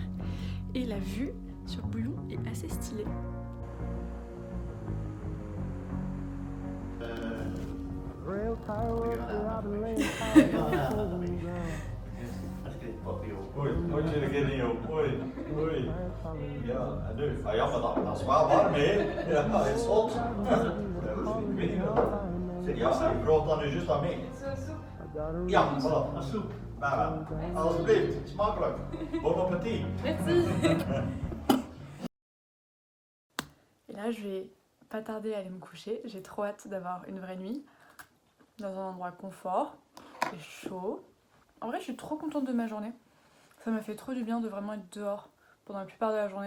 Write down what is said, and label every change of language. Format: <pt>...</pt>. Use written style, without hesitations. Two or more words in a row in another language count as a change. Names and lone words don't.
<fr>Et la vue sur Bouillon est assez stylée. Oi, Guinea, oi.</fr> <nl>Ja, nu. Ja, jammer dat is wel warm, hè? Ja, het is hot. Ja, ik praat dan nu juist aan mij. Ja, voilà, een soep. Nou, alsjeblieft, smakelijk.</nl> <fr>Bon appétit. Merci. Et là, je vais pas tarder à aller me coucher. J'ai trop hâte d'avoir une vraie nuit dans un endroit confort, c'est chaud. En vrai, je suis trop contente de ma journée. Ça m'a fait trop du bien de vraiment être dehors pendant la plupart de la journée.</fr>